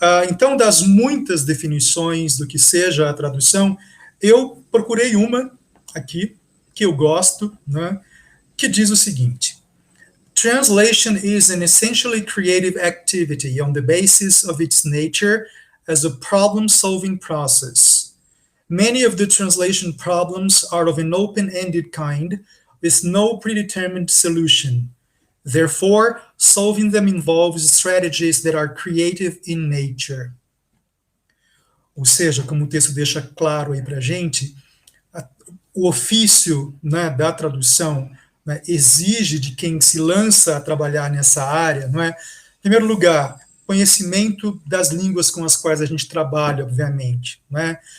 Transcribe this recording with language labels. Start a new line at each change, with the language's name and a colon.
Portuguese: Então, das muitas definições do que seja a tradução, eu procurei uma aqui, que eu gosto, né, que diz o seguinte:
English: Translation is an essentially creative activity on the basis of its nature as a problem-solving process. Many of the translation problems are of an open-ended kind, with no predetermined solution. Therefore, solving them involves strategies that are creative in nature.
Portuguese: Ou seja, como o texto deixa claro aí para a gente, o ofício, né, da tradução, né, exige de quem se lança a trabalhar nessa área, não é? Em primeiro lugar, conhecimento das línguas com as quais a gente trabalha, obviamente, né?